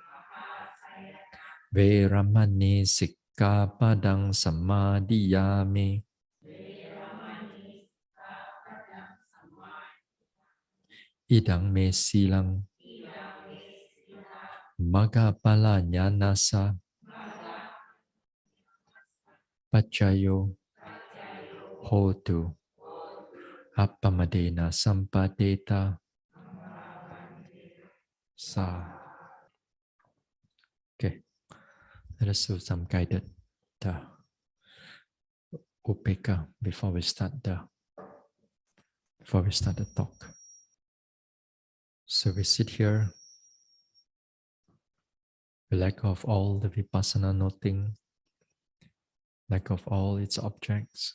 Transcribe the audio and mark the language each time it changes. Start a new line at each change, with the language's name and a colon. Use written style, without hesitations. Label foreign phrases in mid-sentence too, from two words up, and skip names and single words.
Pali: Veramani Sikkhapadang Samadhiyami Idang me silang Magapala Nyanasa Pacayo Hotu Appamadena Sampadeta Sa.
English: Okay, let us do some guided upeka before we start the talk. So we sit here, we let go of all the vipassana noting, let go of all its objects.